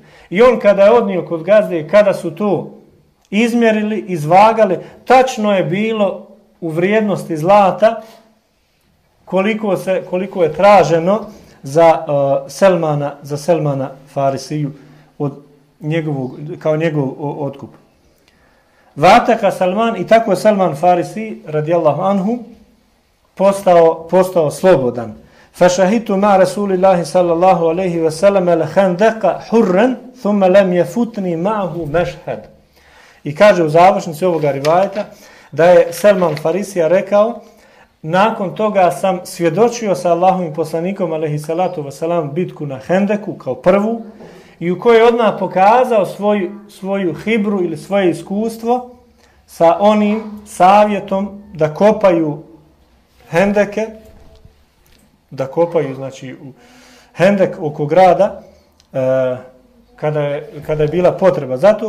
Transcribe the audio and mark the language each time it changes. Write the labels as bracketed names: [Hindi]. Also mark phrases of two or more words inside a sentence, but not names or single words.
[Bosnian] I on kada je odnio kod gazde, kada su to izmjerili, izvagali, tačno je bilo u vrijednosti zlata koliko je traženo za Selmana Farisiju kao njegov otkup. [Arabic] وعتق سلمان, [Bosnian] i tako je Salman Farisi [Arabic] رضي الله عنه [Bosnian] postao slobodan. [Arabic] فشهدت مع رسول الله صلى الله عليه وسلم الخندق حرا ثم لم يفتني معه مشهد. [Bosnian] I kaže u završnici ovoga rivajeta da je Salman Farisija rekao, nakon toga sam svjedočio sa Allahovim poslanikom [Arabic] عليه الصلاة والسلام [Bosnian] bitku na Hendeku kao prvu i u kojoj je odmah pokazao svoju hibru ili svoje iskustvo sa onim savjetom da kopaju hendeke, da kopaju, znači, u hendek oko grada kada je bila potreba za to.